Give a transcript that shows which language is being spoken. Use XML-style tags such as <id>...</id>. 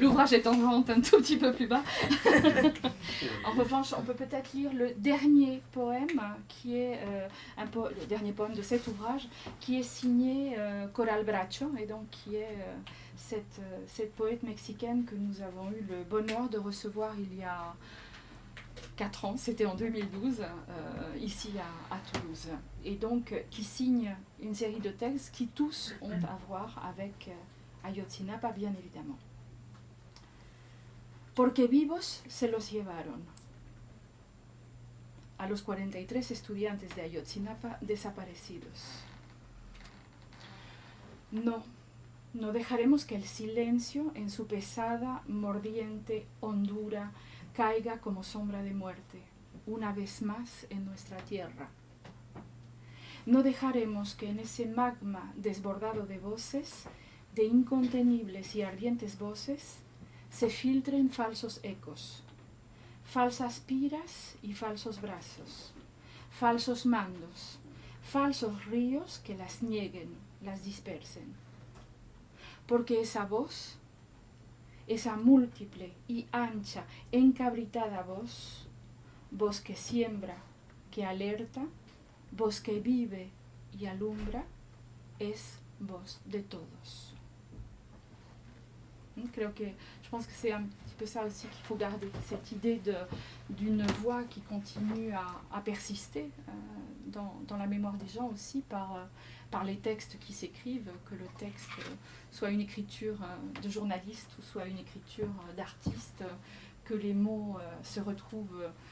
<fr>L'ouvrage est en vente un tout petit peu plus bas. En revanche, on peut peut-être lire le dernier poème, qui est le dernier poème de cet ouvrage, qui est signé Coral Bracho, et donc qui est cette poète mexicaine que nous avons eu le bonheur de recevoir il y a 4 ans, c'était en 2012, ici à Toulouse. Et donc, qui signe une série de textes qui tous ont à voir avec Ayotzinapa, bien évidemment.</fr> <es>Porque vivos se los llevaron. A los 43 estudiantes de Ayotzinapa desaparecidos. No dejaremos que el silencio en su pesada, mordiente hondura caiga como sombra de muerte, una vez más en nuestra tierra. No dejaremos que en ese magma desbordado de voces, de incontenibles y ardientes voces, se filtren falsos ecos, falsas piras y falsos brazos, falsos mandos, falsos ríos que las nieguen, las dispersen. Porque esa voz, esa múltiple y ancha, encabritada voz que siembra, que alerta, voz que vive y alumbra, es voz de todos.</es> <fr>Je pense que c'est un petit peu ça aussi qu'il faut garder, cette idée d'une voix qui continue à persister dans la mémoire des gens aussi par les textes qui s'écrivent, que le texte soit une écriture de journaliste ou soit une écriture d'artiste, que les mots se retrouvent</fr>